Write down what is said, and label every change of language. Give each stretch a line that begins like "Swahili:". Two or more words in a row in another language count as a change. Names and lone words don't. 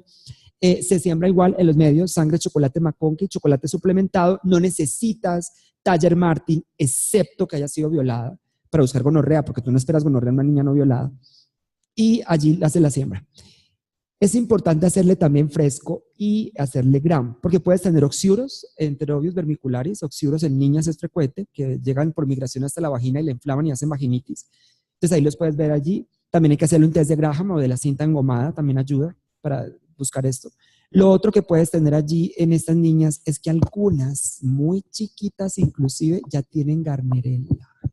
Spanish: Se siembra igual en los medios, sangre, chocolate McConkey, chocolate suplementado. No necesitas Taller Martin, excepto que haya sido violada para buscar gonorrea, porque tú no esperas gonorrea en una niña no violada. Y allí hace la siembra. Es importante hacerle también fresco y hacerle gram, porque puedes tener oxiuros, enterobios vermiculares. Oxiuros en niñas es frecuente, que llegan por migración hasta la vagina y la inflaman y hacen vaginitis. Entonces ahí los puedes ver allí. También hay que hacerle un test de Graham o de la cinta engomada, también ayuda para buscar esto. Lo otro que puedes tener allí en estas niñas es que algunas, muy chiquitas inclusive, ya tienen Garnerella.